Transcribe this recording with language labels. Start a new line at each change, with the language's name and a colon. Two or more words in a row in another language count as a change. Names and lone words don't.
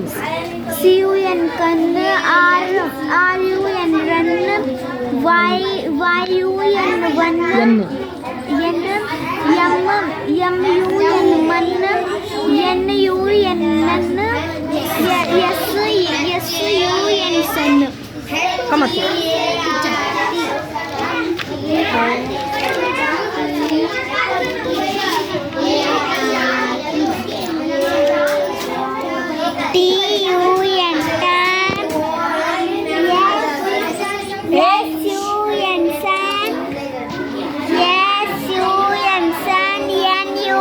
English: CUN cun, RUN run, YUN one, Yen. MUN man, NUN nun, SUN sun. Come on. Say. TUN tan, SUN sun, SUN sun,